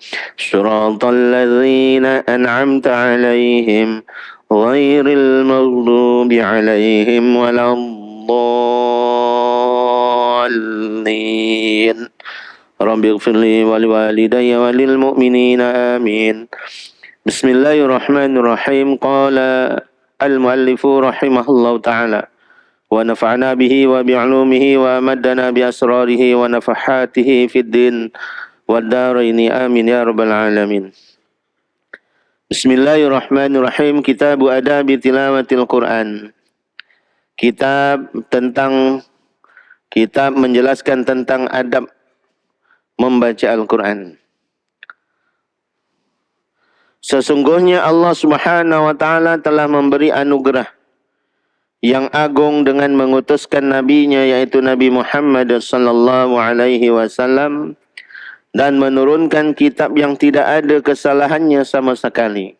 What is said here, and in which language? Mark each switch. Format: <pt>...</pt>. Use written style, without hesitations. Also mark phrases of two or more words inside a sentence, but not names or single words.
<ar>صراط الذين أنعمت عليهم غير المغضوب عليهم ولا الضالين. رب اغفر لي ولوالدي وللمؤمنين آمين. بسم الله الرحمن الرحيم. قال المؤلف رحمه الله تعالى ونفعنا به وبعلومه وأمدنا بأسراره ونفحاته في الدين والدارين آمين يا رب العالمين. بسم الله الرحمن الرحيم. كتاب آداب تلاوة القرآن.</ar> <ms>kitab menjelaskan tentang adab membaca Al-Quran. Sesungguhnya Allah</ms> <ar>سبحانه وتعالى</ar> <ms>telah memberi anugerah yang agung dengan mengutuskan nabinya yaitu Nabi Muhammad</ms> <ar>صلى الله عليه وسلم</ar> <ms>dan menurunkan kitab yang tidak ada kesalahannya sama sekali.</ms>